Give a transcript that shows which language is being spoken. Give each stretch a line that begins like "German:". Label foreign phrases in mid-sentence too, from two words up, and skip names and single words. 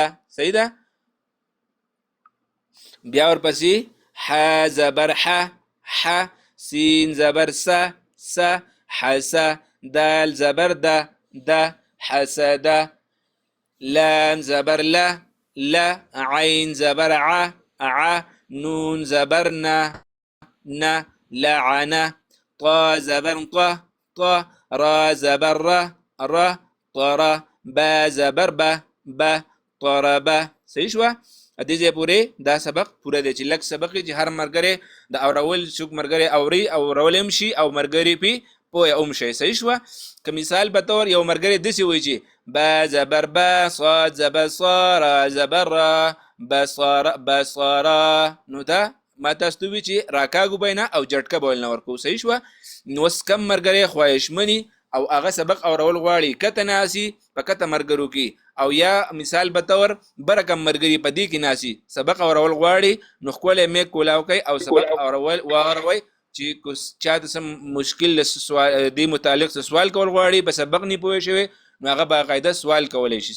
Pashto: صحیح ده. بیا ورپسې ح زبر ح ح سین زبر س س حس دال زبر دا دا حسده لام زبر لا لا عین زبر ع ع نون زبر نا نا لعنه طا زبر طا طا را زبر را را طرا با زبر با با طربه. صحیح شوه. دې ځای پورې دا سبق پوره دی چې لږ سبق چې هر ملګری د اورول څوک ملګری اوري او اورلی هم شي او ملګري پې پوهه هم شي. صحیح شوه. که مثال په طور یو ملګری داسې وایي چې با زبر با صاد زبر صا را زبر را بصره، نو دا ما تاسو ته وي چې راکاږو به نه او جټکه به ولنه ورکوو. صحیح شوه. نو اوس کم ملګری خواهشمني او هغه سبق اورول غواړي کته ناسي په کته ملګرو کې، او یا مثال به طور بره کم ملګري په دې کې ناسي سبق اورول غواړي، نو ښکلی میک کولاو کوي او سبق اورول واوروئ چې چاته څه مشکل دې متعلق څه سوال کول غواړي په سبق نه پوه شوی نو هغه باقاعده سوال کولی شي.